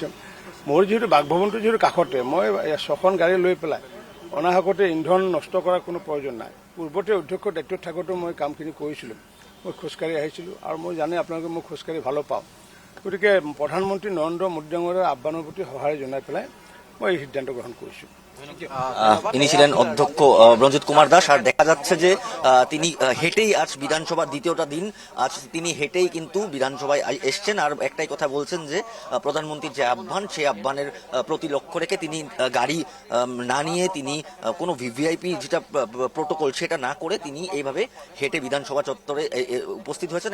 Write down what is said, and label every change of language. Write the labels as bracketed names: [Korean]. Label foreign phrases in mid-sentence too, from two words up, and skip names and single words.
[Assamese] মোৰ যিহেতু বাসভৱনটো যিহেতু কাষতে, মই 6খন গাড়ী লৈ পেলাই অনাহকতে ইন্ধন নষ্ট কৰাৰ কোনো প্ৰয়োজন নাই। পূৰ্বতে অধ্যক্ষৰ দায়িত্বত থাকোঁতে মই কামখিনি কৰিছিলোঁ। মই খোজকাঢ়ি আহিছিলোঁ, আৰু মই জানে আপোনালোকে মই খোজকাঢ়ি ভালো পাওঁ। গতিকে প্ৰধানমন্ত্ৰী নৰেন্দ্ৰ মোদী ডাঙৰীয়াৰ আহ্বানৰ প্ৰতি সঁহাৰি জনাই পেলাই মই এই সিদ্ধান্ত গ্ৰহণ কৰিছোঁ। [Bangla] ইনি ছিলেন অধ্যক্ষ রঞ্জিত কুমার দাস। আর দেখা যাচ্ছে যে তিনি হেঁটেই আজ বিধানসভা দ্বিতীয়টা দিন আজ তিনি হেঁটেই কিন্তু বিধানসভায় এসছেন। আর একটাই কথা বলছেন যে প্রধানমন্ত্রীর যে আহ্বান, সেই আহ্বানের প্রতি লক্ষ্য রেখে তিনি গাড়ি না নিয়ে, তিনি কোনো ভিভিআইপি যেটা প্রোটোকল সেটা না করে তিনি এইভাবে হেঁটে বিধানসভা চত্বরে উপস্থিত হয়েছেন।